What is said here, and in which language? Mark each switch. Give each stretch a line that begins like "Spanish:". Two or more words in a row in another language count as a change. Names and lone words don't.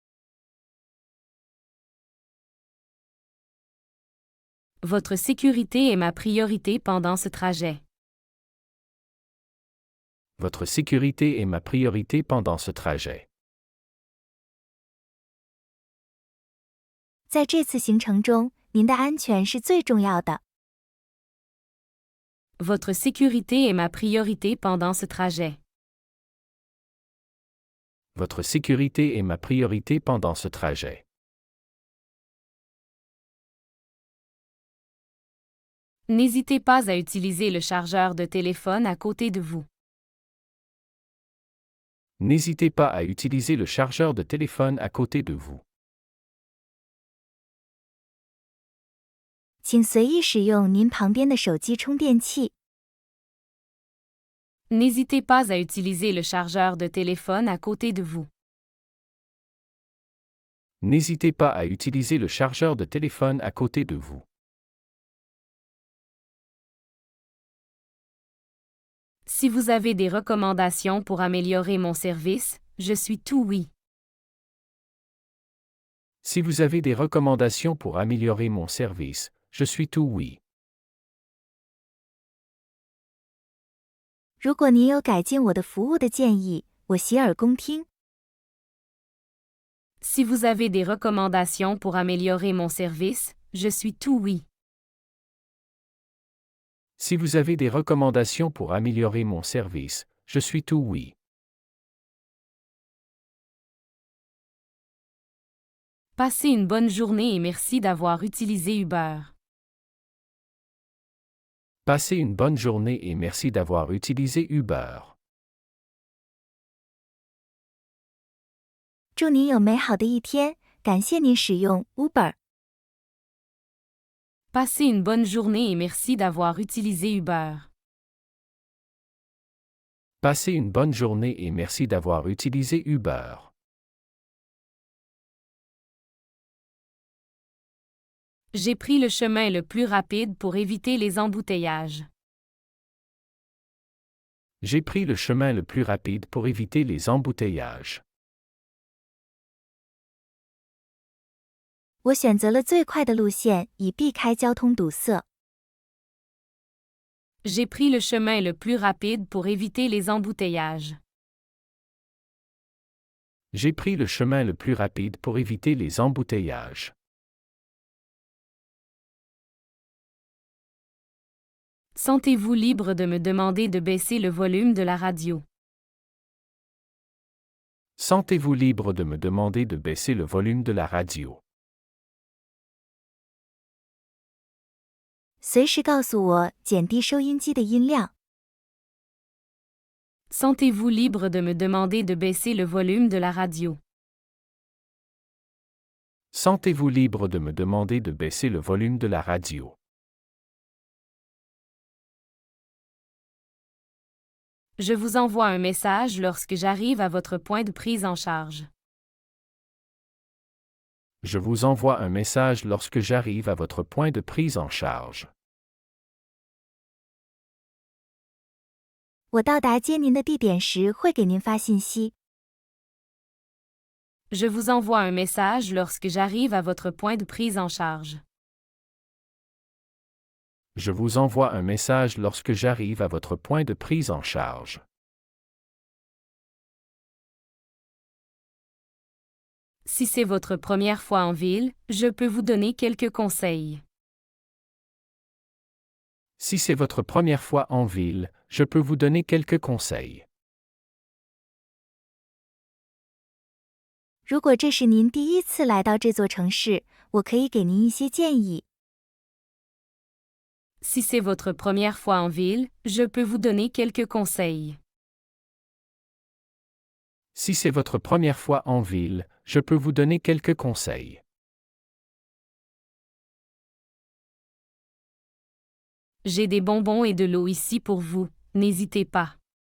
French: Votre sécurité est ma priorité pendant ce trajet. Votre sécurité est ma priorité pendant ce trajet.
Chinese: 在这次行程中，您的安全是最重要的。
French: Votre sécurité est ma priorité pendant ce trajet. Votre sécurité est ma priorité pendant ce trajet. N'hésitez pas à utiliser le chargeur de téléphone à côté de vous. N'hésitez pas à utiliser le chargeur de téléphone à côté de vous.
Chinese: 请随意使用您旁边的手机充电器。
French: N'hésitez pas à utiliser le chargeur de téléphone à côté de vous. N'hésitez pas à utiliser le chargeur de téléphone à côté de vous. Si vous avez des recommandations pour améliorer mon service, je suis tout oui. Si vous avez des recommandations pour améliorer mon service, je suis tout oui.
Chinese: 如果您有改进我的服务的建议，我洗耳恭听。
French: Si vous avez des recommandations pour améliorer mon service, je suis tout oui. Si vous avez des recommandations pour améliorer mon service, je suis tout oui. Passez une bonne journée et merci d'avoir utilisé Uber. Passez une bonne journée et merci d'avoir utilisé Uber.
Chinese: 祝您有美好的一天，感谢您使用 Uber。
French: Passez une bonne journée et merci d'avoir utilisé Uber. Passez une bonne journée et merci d'avoir utilisé Uber. J'ai pris le chemin le plus rapide pour éviter les embouteillages. J'ai pris le chemin le plus rapide pour éviter les embouteillages.
Chinese: 我选择了最快的路线，以避开交通堵塞。
French: J'ai pris le chemin le plus rapide pour éviter les embouteillages. J'ai pris le chemin le plus rapide pour éviter les embouteillages. Sentez-vous libre de me demander de baisser le volume de la radio. Sentez-vous libre de me demander de baisser le volume de la radio.
Chinese: 随时告诉我减低收音机的音量。
French: Sentez-vous libre de me demander de baisser le volume de la radio. Sentez-vous libre de me demander de baisser le volume de la radio. Je vous envoie un message lorsque j'arrive à votre point de prise en charge. Je vous envoie un message lorsque j'arrive à votre point de prise en charge.
Chinese: 我到达接您的地点时会给您发信息。
French: Je vous envoie un message lorsque j'arrive à votre point de prise en charge. Je vous envoie un message lorsque j'arrive à votre point de prise en charge. Si c'est votre première fois en ville, je peux vous donner quelques conseils. Si c'est votre première fois en ville, je peux vous donner quelques conseils.
Chinese: 如果这是您第一次来到这座城市，我可以给您一些建议。
French: Si c'est votre première fois en ville, je peux vous donner quelques conseils. Si c'est votre première fois en ville, je peux vous donner quelques conseils. J'ai des bonbons et de l'eau ici pour vous, n'hésitez pas.